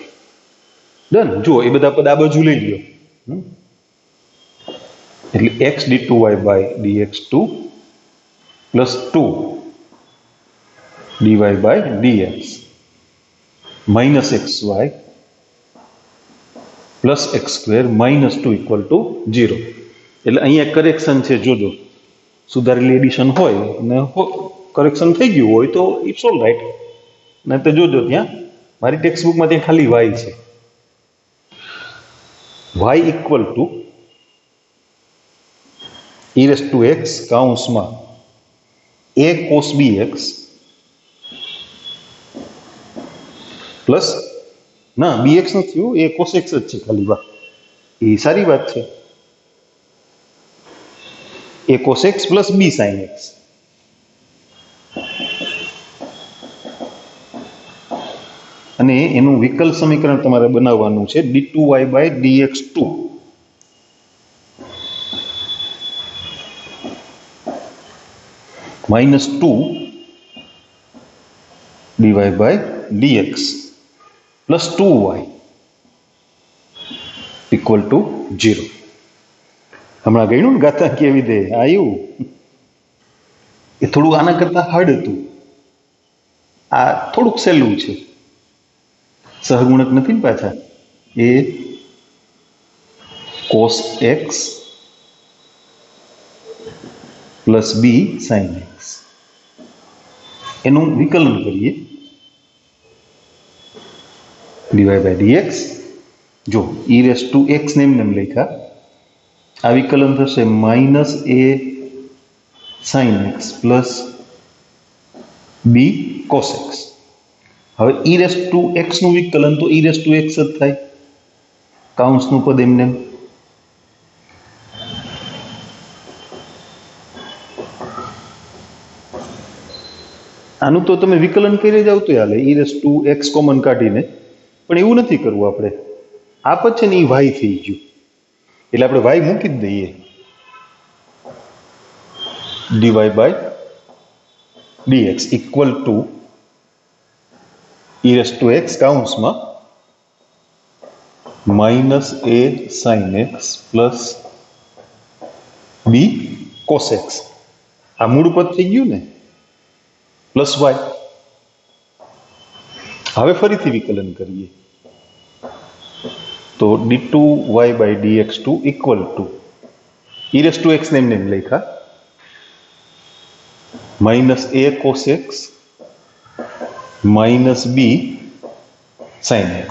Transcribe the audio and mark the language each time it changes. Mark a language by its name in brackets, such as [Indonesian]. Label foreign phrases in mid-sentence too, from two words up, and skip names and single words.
[English] ડન. [Gujarati] જુઓ એ બધા પદ આ બાજુ લઈ લ્યો, એટલે [English] x d2y by dx2 +2 dy by dx minus xy plus x square minus 2 equal to 0. [Gujarati] એટલે અહીંયા કરેક્શન છે, જોજો સુધારેલી એડિશન હોય ને કરેક્શન થઈ ગયું હોય તો [English] it's all right, [Gujarati] નહીં તો જોજો ત્યાં મારી ટેક્સ્ટ બુકમાં ત્યાં ખાલી y છે. [English] y equal to e raised to x કાઉન્સમાં a cos bx plus [Gujarati] ના bx નથી, એ cos x જ છે ખાલી. [English] વાહ, એ સારી વાત છે. a cos x plus b sin x. [Gujarati] અને એનું વિકલ સમીકરણ તમારે બનાવવાનું છે [English] d2y by dx2 minus 2 dy by dx plus 2y equal to 0. [Gujarati] હમણાં ગયું ને ઘાતાંકીય વિધેય આવ્યું, એ થોડું આના કરતા હાર્ડ હતું, આ થોડુંક સહેલું છે. સહગુણક નથી ને પાછા, એ [English] cos x plus b sin x. [Gujarati] એનું વિકલન કરીએ [English] dy by dx. જો e raised to x [Gujarati] ને એમને લખ્યા, આ વિકલન થશે [English] minus a sin x plus b cos x. [Gujarati] હવે [English] e raised to x [Gujarati] નું વિકલન તો [English] e raised to x [Gujarati] જ થાય, કાઉન્સનું પદ એમને. આનું તો તમે વિકલન કરી જાવ તો હાલે, [English] e raised to x [Gujarati] કોમન કાઢીને, પણ એવું નથી કરવું આપણે. આ પદ છે ને એ y થઈ ગયું, એટલે આપણે y મૂકી જ દઈએ [English] dy by dx equal to e raised to x કાઉન્સમાં minus a sin x plus b cos x. [Gujarati] આ મૂળ પદ થઈ ગયું ને, પ્લસ y. હવે ફરીથી વિકલન કરીએ તો [English] d2y by dx2 equal to e raised to x [Gujarati] ને એમને લખ્યા [English] minus a cos x minus b sin x.